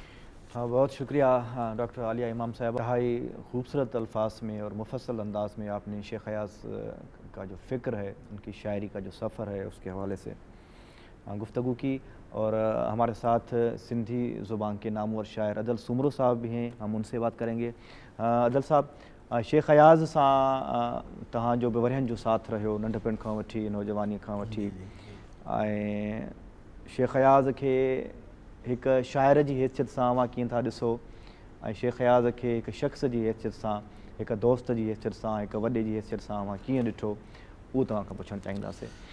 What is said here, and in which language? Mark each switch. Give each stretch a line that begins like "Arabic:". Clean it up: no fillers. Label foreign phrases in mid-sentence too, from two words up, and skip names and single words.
Urdu: ہاں، بہت شکریہ ڈاکٹر عالیہ امام صاحب. انتہائی خوبصورت الفاظ میں اور مفصل انداز میں آپ نے شیخ ایاز کا جو فکر ہے، ان کی شاعری کا جو سفر ہے، اس کے حوالے سے گفتگو کی. اور ہمارے ساتھ سندھی زبان کے نامور شاعر عدل سمرو صاحب بھی ہیں، ہم ان سے بات کریں گے.
Sindhi: عدل صاحب، شیخ ایاز ساں تہاں جو بورہن جو ساتھ رہو ننढपण खां वठी नौजवानी खां वठी. ऐं शेख एयाज़ खे हिकु शाइर जी हैसियत सां अवां कीअं था ॾिसो, ऐं शेख एयाज़ खे हिकु शख़्स जी हैसियत सां, हिकु दोस्त जी हैसियत सां, हिकु वॾे जी हैसियत सां अवां कीअं ॾिठो, उहो तव्हां खां पुछणु चाहींदासीं.